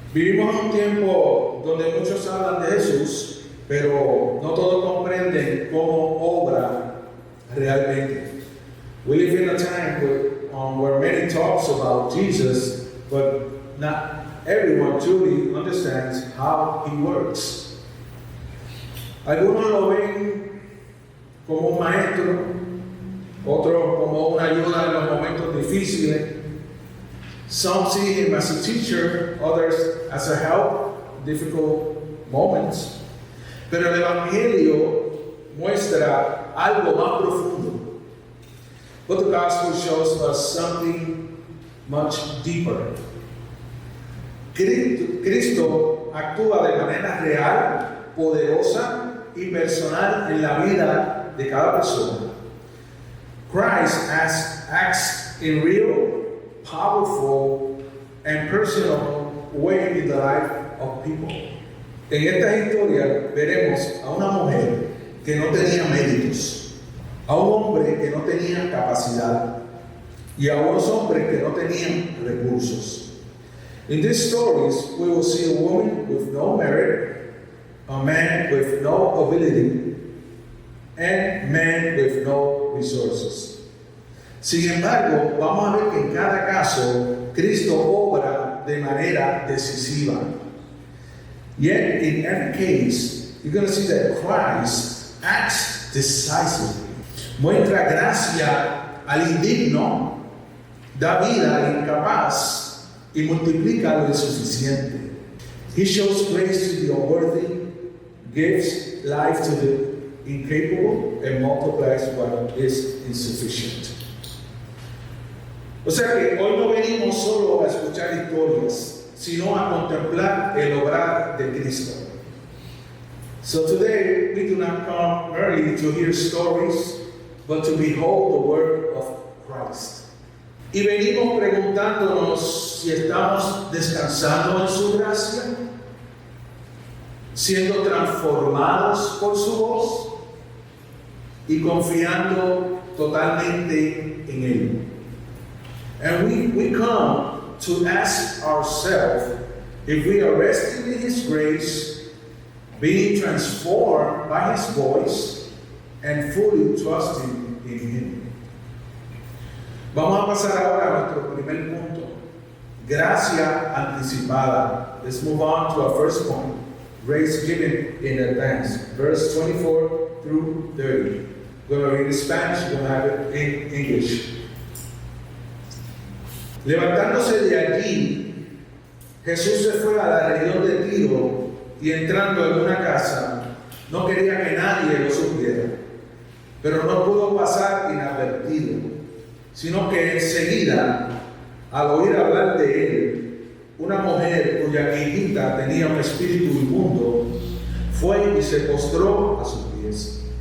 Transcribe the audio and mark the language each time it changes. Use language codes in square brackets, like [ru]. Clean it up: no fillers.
[es] Vivimos en un tiempo donde muchos hablan de Jesús, pero no todos comprenden cómo obra realmente. [en] We live in a time where many talks about Jesus, but not everyone truly understands how he works. [es] Algunos lo ven como un maestro, otros como una ayuda en los momentos difíciles. [en] Some see him as a teacher, others as a help in difficult moments. [es] Pero el Evangelio muestra algo más profundo. [en] But the gospel shows us something much deeper. [es] Cristo actúa de manera real, poderosa y personal en la vida de cada persona. [en] Christ acts in real, powerful, and personal way in the life of people. [es] En esta historia veremos a una mujer que no tenía méritos, a un hombre que no tenía capacidad y a unos hombres que no tenían recursos. [en] In these stories, we will see a woman with no merit, a man with no ability, and men with no resources. [es] Sin embargo, vamos a ver que en cada caso Cristo obra de manera decisiva. [en] Yet, in every case, you're going to see that Christ acts decisively. [es] Muestra gracia al indigno, da vida al incapaz y multiplica lo insuficiente. [en] He shows grace to the unworthy, gives life to the incapable, and multiplies what is insufficient. [es] O sea que hoy no venimos solo a escuchar historias, sino a contemplar el obrar de Cristo. [en] So today we do not come merely to hear stories, but to behold the work of Christ. [es] Y venimos preguntándonos si estamos descansando en su gracia, siendo transformados por su voz y confiando totalmente en Él. [en] And we come to ask ourselves if we are resting in His grace, being transformed by His voice, and fully trusting in Him. [es] Vamos a pasar ahora a nuestro primer punto. Gracia anticipada. [en] Let's move on to our first point. Grace given in advance. Verse 24 through 30. We're going to read in Spanish, we're going to have it in English. [es] Levantándose de allí, Jesús se fue a la región de Tiro y entrando en una casa, no quería que nadie lo supiera, pero no pudo pasar inadvertido, sino que enseguida, al oír hablar de él, una mujer cuya hijita tenía un espíritu inmundo, fue y se postró a sus pies.